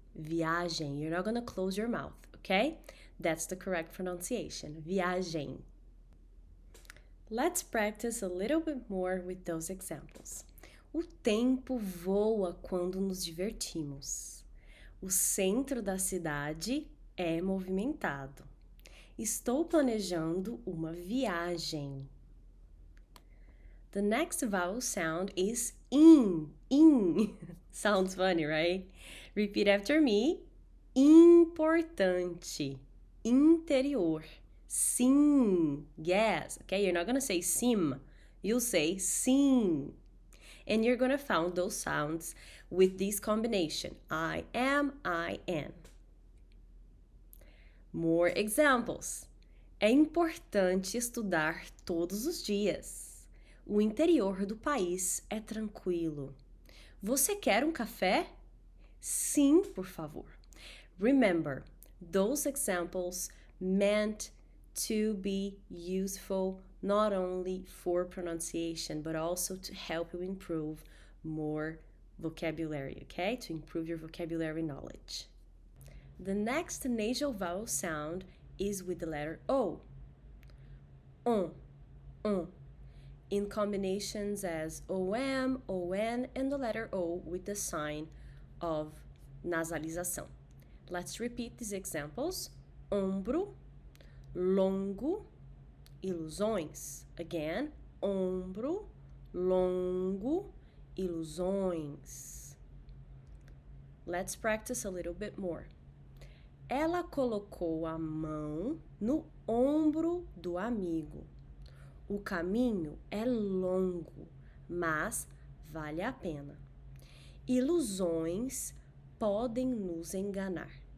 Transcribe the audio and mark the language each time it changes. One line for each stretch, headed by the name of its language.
English: You're not gonna close your mouth, okay? That's the correct pronunciation, viagem. Let's practice a little bit more with those examples.
Portuguese: O tempo voa quando nos divertimos. O centro da cidade é movimentado. Estou planejando uma viagem.
English: The next vowel sound is in. Sounds funny, right? Repeat after me. Importante.
Portuguese: Interior. Sim.
English: Yes. Okay, you're not going to say sim. You'll say sim. And you're going to find those sounds with this combination. I am, I am. More examples.
Portuguese: É importante estudar todos os dias. O interior do país é tranquilo. Você quer um café? Sim, por favor.
English: Remember, those examples meant to be useful not only for pronunciation, but also to help you improve more vocabulary, okay? To improve your vocabulary knowledge. The next nasal vowel sound is with the letter O. In combinations as OM, ON, and the letter O with the sign of nasalização. Let's repeat these examples.
Portuguese: Ombro, longo, ilusões.
English: Again,
Portuguese: ombro, longo, ilusões.
English: Let's practice a little bit more.
Portuguese: Ela colocou a mão no ombro do amigo. O caminho é longo, mas vale a pena. Ilusões podem nos enganar.